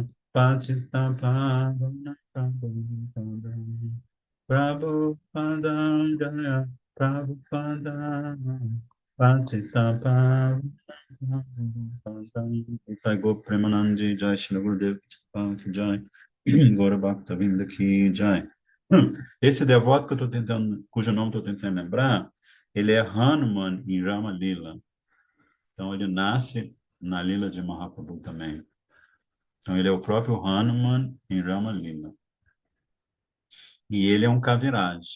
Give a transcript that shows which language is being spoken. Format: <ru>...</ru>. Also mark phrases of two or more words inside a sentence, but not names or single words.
<bn>পচিত পাবন প্রভুপাদ প্রভুপাদ জয় প্রভুপাদ পচিত পাবন প্রভুপাদ গোপ প্রেমানন্দী জয় শ্রী গুরুদেব জয় গৌর ভক্ত বিন্দ কি জয়.</bn> <pt>Esse devoto que eu estou tentando, cujo nome estou tentando lembrar, ele é Hanuman em Rama Lila. Então, ele nasce na Lila de Mahaprabhu também. Então, ele é o próprio Hanuman em Rama Lila. E ele é um Kaviraj.</pt>